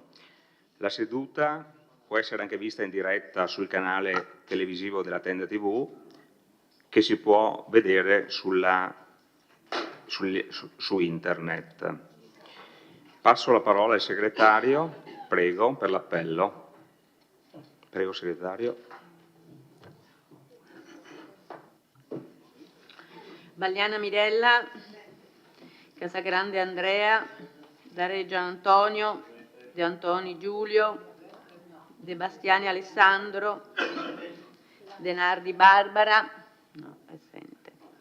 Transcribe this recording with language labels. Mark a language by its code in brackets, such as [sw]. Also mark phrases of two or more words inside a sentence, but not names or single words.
[it] La seduta può essere anche vista in diretta sul canale televisivo della Tenda TV, che si può vedere su internet. Passo la parola al segretario. Prego, per l'appello. Prego, segretario. Bagliana Mirella, Casagrande Andrea, Dareggio Antonio, De Antoni Giulio, De Bastiani Alessandro, De Nardi Barbara, no, assente.